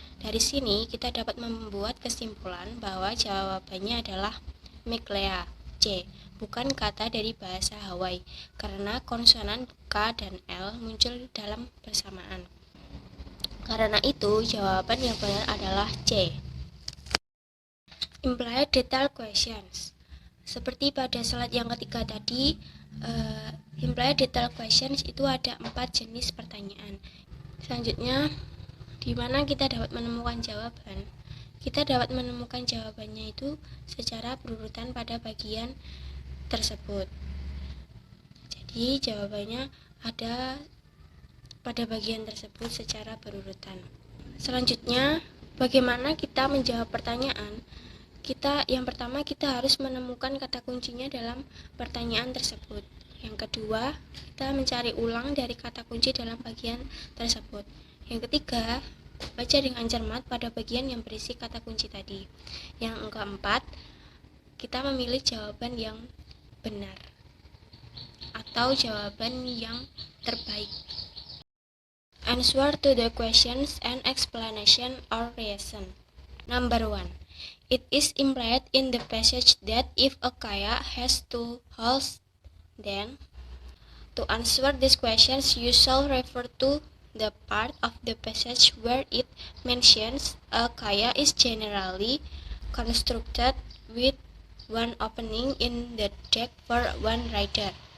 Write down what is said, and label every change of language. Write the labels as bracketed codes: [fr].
[id] Dari sini kita dapat membuat kesimpulan bahwa jawabannya adalah Meklea C, bukan kata dari bahasa Hawaii, karena konsonan K dan L muncul dalam bersamaan. Karena itu, jawaban yang benar adalah C. [en] Implied detail questions. [id] Seperti pada slide yang ketiga tadi, implied detail questions itu ada 4 jenis pertanyaan. Selanjutnya, di mana kita dapat menemukan jawaban? Kita dapat menemukan jawabannya itu secara berurutan pada bagian tersebut. Jadi jawabannya ada pada bagian tersebut secara berurutan. Selanjutnya, bagaimana kita menjawab pertanyaan? Yang pertama kita harus menemukan kata kuncinya dalam pertanyaan tersebut. Yang kedua, kita mencari ulang dari kata kunci dalam bagian tersebut. Yang ketiga, baca dengan cermat pada bagian yang berisi kata kunci tadi. Yang keempat, kita memilih jawaban yang benar atau jawaban yang terbaik. [en] Answer to the questions and explanation or reason. Number 1. It is implied in the passage that if a kaya has 2 holes, then to answer these questions you shall refer to the part of the passage where it mentions a kaya is generally constructed with 1 opening in the deck for 1 rider.